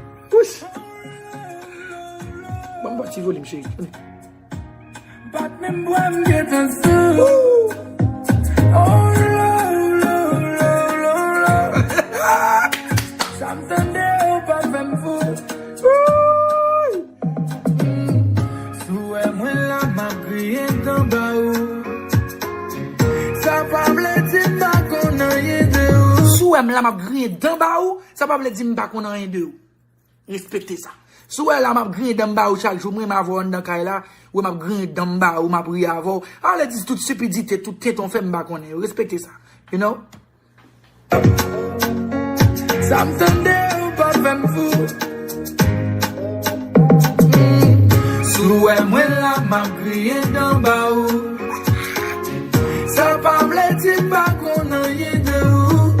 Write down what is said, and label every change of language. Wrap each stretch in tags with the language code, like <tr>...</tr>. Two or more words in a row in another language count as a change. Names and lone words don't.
<ht>Pouch! Ban m ba ti volim, cheri. Bat men bwa m gen tan sou. Oh, lo, lo, lo, lo, lo. Sa m tande ou pa fè m fou. Sou wè mwen la m ap kriye nan ba ou. Sa pa vle di m pa konnen ye de ou. Sou wè m la m ap kriye nan ba ou, sa pa vle di m pa konnen ye de ou. Respekte sa. Sou wè la m ap kriye nan ba ou chak jou, mwen m ap vò nan kay la, ou m ap kriye nan ba ou, m ap riye avò. Ale di tout sipidite, tout teton fè m pa konnen. Respekte sa.</ht> <en>You know?</en> <ht>Sa m tande ou pa fè m fou. Sou wè mwen la m ap kriye nan ba ou. Sa pa vle di m pa konnen ye de ou.</ht>